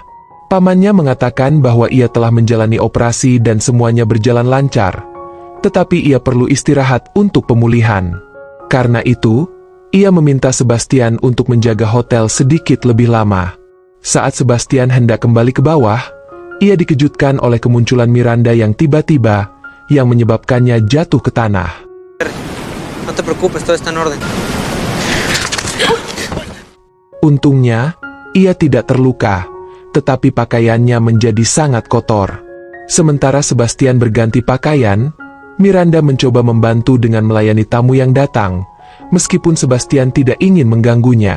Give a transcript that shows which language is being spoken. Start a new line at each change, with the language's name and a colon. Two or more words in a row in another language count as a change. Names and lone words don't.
Indonesian: Pamannya mengatakan bahwa ia telah menjalani operasi dan semuanya berjalan lancar, tetapi ia perlu istirahat untuk pemulihan. Karena itu, ia meminta Sebastian untuk menjaga hotel sedikit lebih lama. Saat Sebastian hendak kembali ke bawah, ia dikejutkan oleh kemunculan Miranda yang tiba-tiba, yang menyebabkannya jatuh ke tanah.
Spanish: No te preocupes, todo está en orden.
Indonesian: Untungnya, ia tidak terluka, tetapi pakaiannya menjadi sangat kotor. Sementara Sebastian berganti pakaian, Miranda mencoba membantu dengan melayani tamu yang datang, meskipun Sebastian tidak ingin mengganggunya.